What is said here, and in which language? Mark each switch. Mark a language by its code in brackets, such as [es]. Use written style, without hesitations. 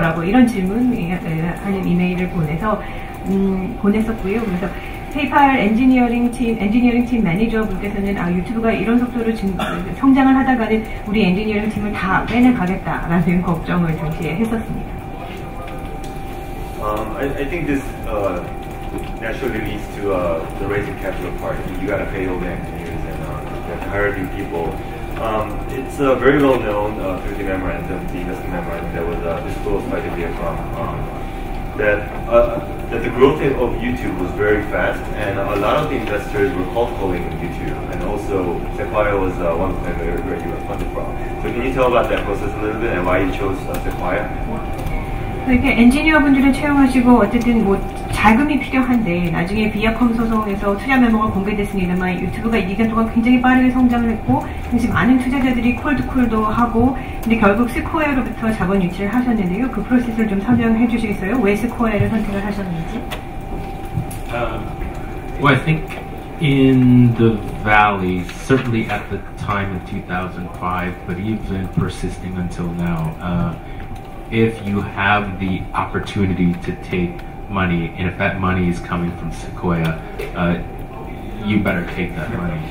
[ko] 라고 이런 질문하는 이메일을 보냈었고요. 그래서 페이팔 엔지니어링 팀 매니저 분께서는 유튜브가 이런 속도로 성장을 하다가는 우리 엔지니어링 팀을 다 빼내가겠다라는 걱정을 당시에 했었습니다. [en] I think this naturally leads to the raising capital part. You gotta pay all the engineers and you have to hire new people. It's very well known through the memorandum, the investment memorandum that was disclosed by the Viacom, that the growth of YouTube was very fast, and a lot of the investors were cold calling YouTube, and also Sequoia was one of them where you were funded from. So can you tell about that process a little bit and why you chose Sequoia? [ko] 이렇게 엔지니어분들을 채용하시고 어쨌든 뭐 자금이 필요한데 나중에 비아컴 소송에서 투자 메모가 공개됐습니다만 유튜브가 2년 동안 굉장히 빠르게 성장을 했고 당시 많은 투자자들이 콜드콜도 하고 근데 결국 스코어로부터 자본 유치를 하셨는데요. 그 프로세스를 좀 설명해 주시겠어요? 왜 스코어를 선택을 하셨는지? [en] Well, I think in the Valley, certainly at the time in 2005, but even persisting until now, if you have the opportunity to take money, and if that money is coming from Sequoia, you better take that money.